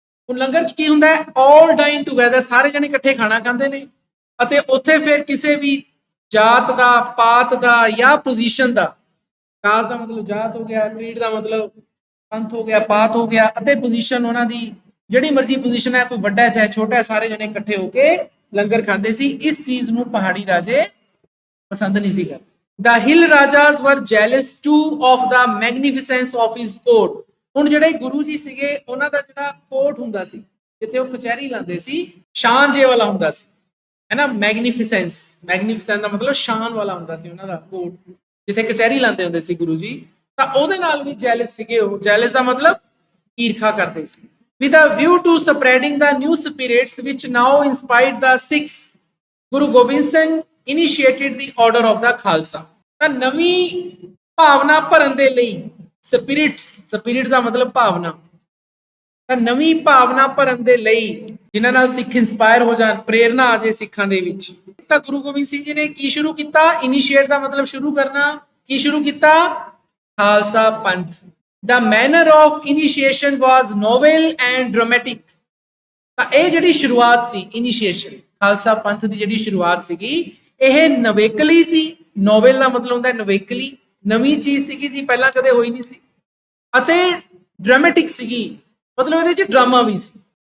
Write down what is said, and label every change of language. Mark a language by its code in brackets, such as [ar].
[pa] ਹੁਣ ਲੰਗਰ ਚ ਕੀ ਹੁੰਦਾ ਹੈ? [en] all dine together, [pa] ਸਾਰੇ ਜਣੇ ਇਕੱਠੇ ਖਾਣਾ ਖਾਂਦੇ ਨੇ ਅਤੇ ਉੱਥੇ ਫਿਰ ਕਿਸੇ ਵੀ ਜਾਤ ਦਾ, ਪਾਤ ਦਾ ਜਾਂ ਪੋਜੀਸ਼ਨ ਦਾ। ਕਾਸਟ ਦਾ ਮਤਲਬ ਜਾਤ ਹੋ ਗਿਆ, ਕ੍ਰੀਡ ਦਾ ਮਤਲਬ ਪੰਥ ਹੋ ਗਿਆ, ਪਾਤ ਹੋ ਗਿਆ, ਅਤੇ ਪੋਜੀਸ਼ਨ ਉਹਨਾਂ ਦੀ ਜਿਹੜੀ ਮਰਜ਼ੀ ਪੋਜੀਸ਼ਨ ਹੈ, ਕੋਈ ਵੱਡਾ ਹੈ ਚਾਹੇ ਛੋਟਾ ਹੈ, ਸਾਰੇ ਜਣੇ ਇਕੱਠੇ ਹੋ ਕੇ ਲੰਗਰ ਖਾਂਦੇ ਸੀ। ਇਸ ਚੀਜ਼ ਨੂੰ ਪਹਾੜੀ ਰਾਜੇ ਪਸੰਦ ਨਹੀਂ ਸੀ ਕਰਦੇ। [en] The hill rajas were jealous too of the magnificence of his court। [pa] ਹੁਣ ਜਿਹੜੇ ਗੁਰੂ ਜੀ ਸੀਗੇ ਉਹਨਾਂ ਦਾ ਜਿਹੜਾ ਕੋਟ ਹੁੰਦਾ ਸੀ, ਜਿੱਥੇ ਉਹ ਕਚਹਿਰੀ ਲਾਉਂਦੇ ਸੀ, ਸ਼ਾਨ ਜੇ ਵਾਲਾ ਹੁੰਦਾ ਸੀ, ਹੈ ਨਾ। ਮੈਗਨੀਫਿਸੈਂਸ ਦਾ ਮਤਲਬ ਸ਼ਾਨ ਵਾਲਾ ਹੁੰਦਾ ਸੀ ਉਹਨਾਂ ਦਾ ਕੋਟ, ਜਿੱਥੇ ਕਚਹਿਰੀ ਲਾਉਂਦੇ ਹੁੰਦੇ ਸੀ ਗੁਰੂ ਜੀ। ਤਾਂ ਉਹਦੇ ਨਾਲ ਵੀ ਜੈਲਸ ਸੀਗੇ ਉਹ। ਜੈਲਸ ਦਾ ਮਤਲਬ ਈਰਖਾ ਕਰਦੇ ਸੀ। [en] With a view to spreading the new spirits which now inspired the Sikhs, Guru Gobind Singh initiated the order of the Khalsa। [pa] ਤਾਂ ਨਵੀਂ ਭਾਵਨਾ ਭਰਨ ਦੇ ਲਈ ਸਪਿਰਿਟਸ ਦਾ ਮਤਲਬ ਭਾਵਨਾ, ਤਾਂ ਨਵੀਂ ਭਾਵਨਾ ਭਰਨ ਦੇ ਲਈ ਜਿਨ੍ਹਾਂ ਨਾਲ ਸਿੱਖ ਇੰਸਪਾਇਰ ਹੋ ਜਾਣ, ਪ੍ਰੇਰਨਾ ਆ ਜੇ ਸਿੱਖਾਂ ਦੇ ਵਿੱਚ। ਤਾਂ ਗੁਰੂ ਗੋਬਿੰਦ ਸਿੰਘ ਜੀ ਨੇ ਕੀ ਸ਼ੁਰੂ ਕੀਤਾ? ਇਨੀਸ਼ੀਏਟ ਦਾ ਮਤਲਬ ਸ਼ੁਰੂ ਕਰਨਾ। ਕੀ ਸ਼ੁਰੂ ਕੀਤਾ? ਖਾਲਸਾ ਪੰਥ। [en] The manner of initiation was novel and dramatic। [pa] ਤਾਂ ਇਹ ਜਿਹੜੀ ਸ਼ੁਰੂਆਤ ਸੀ ਇਨੀਸ਼ੀਏਸ਼ਨ, ਖਾਲਸਾ ਪੰਥ ਦੀ ਜਿਹੜੀ ਸ਼ੁਰੂਆਤ ਸੀਗੀ, ਇਹ ਨਵੇਕਲੀ ਸੀ। ਨੋਵਲ ਦਾ ਮਤਲਬ ਹੁੰਦਾ ਨਵੇਕਲੀ, ਨਵੀਂ ਚੀਜ਼ ਸੀਗੀ ਜੀ, ਪਹਿਲਾਂ ਕਦੇ ਹੋਈ ਨਹੀਂ ਸੀ। ਅਤੇ ਡਰਾਮੈਟਿਕ ਸੀਗੀ, ਮਤਲਬ ਇਹਦੇ ਚ ਡਰਾਮਾ ਵੀ ਸੀ।